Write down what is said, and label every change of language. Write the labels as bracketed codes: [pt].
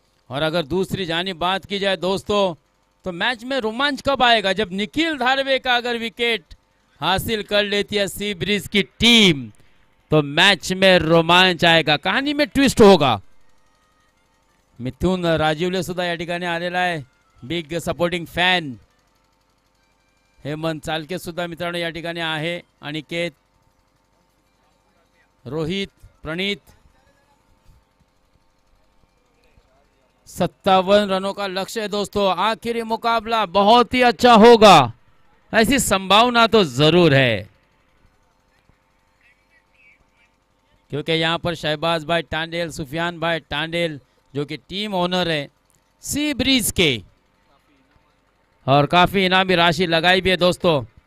[hi] और अगर दूसरी जानिब बात की जाए दोस्तों, तो मैच में रोमांच कब आएगा? जब निखिल धारवे का अगर विकेट हासिल कर लेती है सी ब्रीज की टीम, तो मैच में रोमांच आएगा, कहानी में ट्विस्ट होगा। [mr] मिथुन राजीवले सुद्धा या ठिकाणी आलेला आहे, [en] Big supporting fan. [mr] हेमंत चालके सुद्धा मित्रांनो या ठिकाणी आहे, अनिकेत, रोहित, प्रणीत। [hi] 57 रनों का लक्ष्य है दोस्तों, आखिरी मुकाबला बहुत ही अच्छा होगा, ऐसी संभावना तो जरूर है, क्योंकि यहां पर शहबाज भाई टांडेल, सुफियान भाई टांडेल जो कि टीम ओनर है सी ब्रीज के, और काफी इनामी राशि लगाई भी है दोस्तों।